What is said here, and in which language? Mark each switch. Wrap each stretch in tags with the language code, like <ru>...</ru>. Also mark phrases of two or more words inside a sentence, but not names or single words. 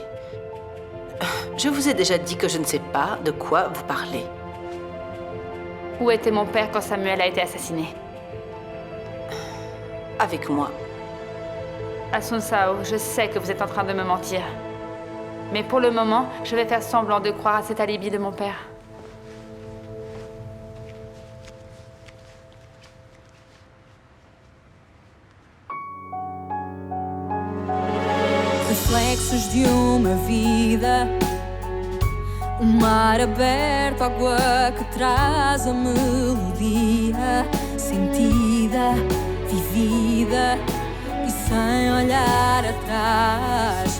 <fr>Je vous ai déjà dit que je ne sais pas de quoi vous parlez. Où était mon père quand Samuel a été assassiné? Avec moi. Asun Sao, je sais que vous êtes en train de me mentir. Mais pour le moment, je vais faire semblant de croire à cet alibi de mon père.</fr> <pt>Reflexos de uma vida, mar aberto, água que traz a melodia, sentida, vivida e sem olhar atrás.</pt>